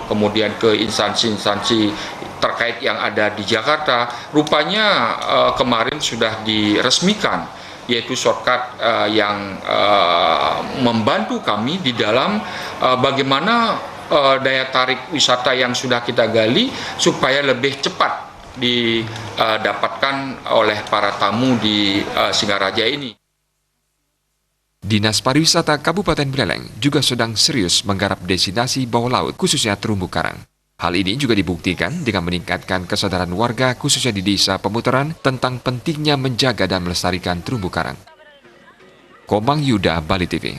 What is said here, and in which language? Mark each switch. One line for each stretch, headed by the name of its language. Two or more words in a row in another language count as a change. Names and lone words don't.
Indonesian: kemudian ke instansi-instansi terkait yang ada di Jakarta, rupanya kemarin sudah diresmikan, yaitu shortcut yang membantu kami di dalam bagaimana daya tarik wisata yang sudah kita gali supaya lebih cepat didapatkan oleh para tamu di Singaraja ini. Dinas Pariwisata Kabupaten Buleleng juga sedang serius menggarap destinasi bawah laut, khususnya terumbu karang. Hal ini juga dibuktikan dengan meningkatkan kesadaran warga khususnya di Desa Pemutaran tentang pentingnya menjaga dan melestarikan terumbu karang. Komang Yuda, Bali TV.